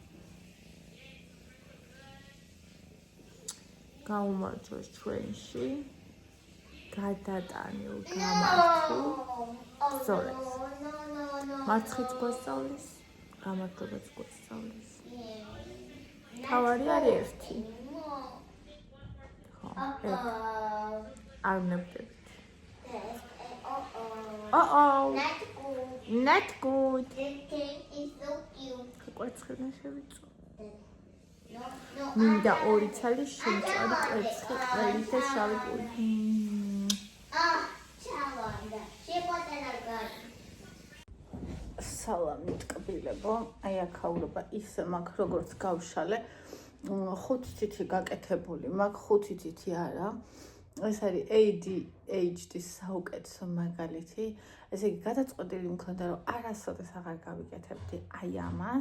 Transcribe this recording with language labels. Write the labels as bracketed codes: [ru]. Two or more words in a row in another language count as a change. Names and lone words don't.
[ka] გაუმარჯოს ჩვენში გადატანილ გამართულ ბრძოლებს. მარცხიც გვასწავლის, გამარჯვებაც გვასწავლის. თავარი არის ერთი. ხო, არ ვნებდებით. [en] Not good. This cake is so cute. [ka] კვერცხიდან შევიწო. მინდა ორი ცალი შემწვარი კვერცხი, ყველი და შავი კუდი. [en] Chalanda. She bought another gun. [ka] სალამი ტკბილებო, აი აქაურობა ის მაგ როგორც გავშალე, 5 თითი გაკეთებული, მაგ 5 თითი არა. ეს არის ADHD-ის საუკეთესო მაგალითი. ესე იგი, გადაწყვეტილი მქონდა, რომ არასოდეს აღარ გავიკეთებდი აი ამას.